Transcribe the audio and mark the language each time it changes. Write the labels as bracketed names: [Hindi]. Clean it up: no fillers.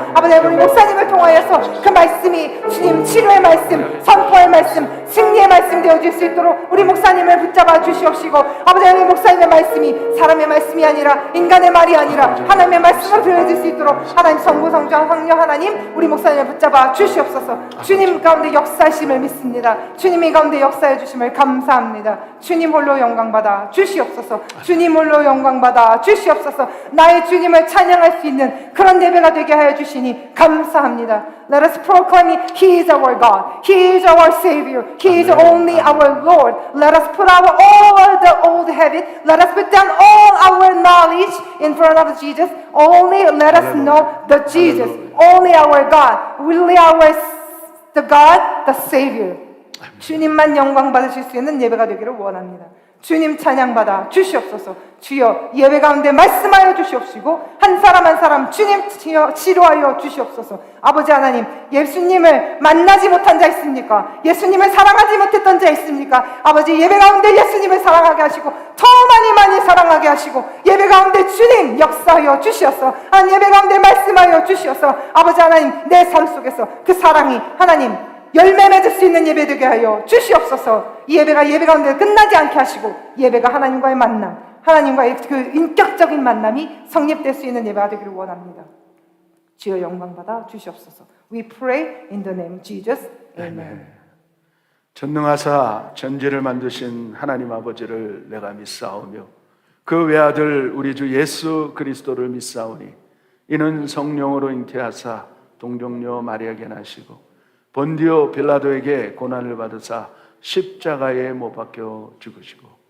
[Korean] 아버지 하나님 우리 목사님을 통하여서 그 말씀이 주님 치료의 말씀, 선포의 말씀, 승리의 말씀 되어질 수 있도록 우리 목사님을 붙잡아 주시옵시고, 아버지 하나님 목사님의 말씀이 사람의 말씀이 아니라 인간의 말이 아니라 하나님의 말씀으로 들려질 수 있도록 하나님 성부 성자 성령 하나님 우리 목사님을 붙잡아 주시옵소서. 주님 가운데 역사하심을 믿습니다. 주님이 가운데 역사해 주심을 감사합니다. 주님 홀로 영광 받아 주시옵소서. 주님 홀로 영광 받아 주시옵소서. 나의 주님을 찬양할 수 있는 그런 예배가 되게 하여 주시니 감사합니다. [English] Let us proclaim He is our God. He is our Savior. He is only our Lord. Let us put our all the old habit. Let us put down all our knowledge in front of Jesus. Only let us know the Jesus. Only our God. Only our the God, the Savior. [Korean] 주님만 영광 받으실 수 있는 예배가 되기를 원합니다. 주님 찬양받아 주시옵소서. 주여 예배 가운데 말씀하여 주시옵시고, 한 사람 한 사람 주님 치료하여 주시옵소서. 아버지 하나님, 예수님을 만나지 못한 자 있습니까? 예수님을 사랑하지 못했던 자 있습니까? 아버지 예배 가운데 예수님을 사랑하게 하시고 더 많이 사랑하게 하시고, 예배 가운데 주님 역사하여 주시옵소서. 예배 가운데 말씀하여 주시옵소서. 아버지 하나님, 내 삶 속에서 그 사랑이 하나님 열매 맺을 수 있는 예배 되게 하여 주시옵소서. 이 예배가 예배 가운데 끝나지 않게 하시고, 예배가 하나님과의 만남, 하나님과의 그 인격적인 만남이 성립될 수 있는 예배가 되기를 원합니다. 주여 영광 받아 주시옵소서. [English] We pray in the name of Jesus. Amen. [Korean] 전능하사 전지를 만드신 하나님 아버지를 내가 믿사오며 그 외아들 우리 주 예수 그리스도를 믿사오니, 이는 성령으로 잉태하사 동정녀 마리아에게 나시고 본디오 빌라도에게 고난을 받으사 십자가에 못 박혀 죽으시고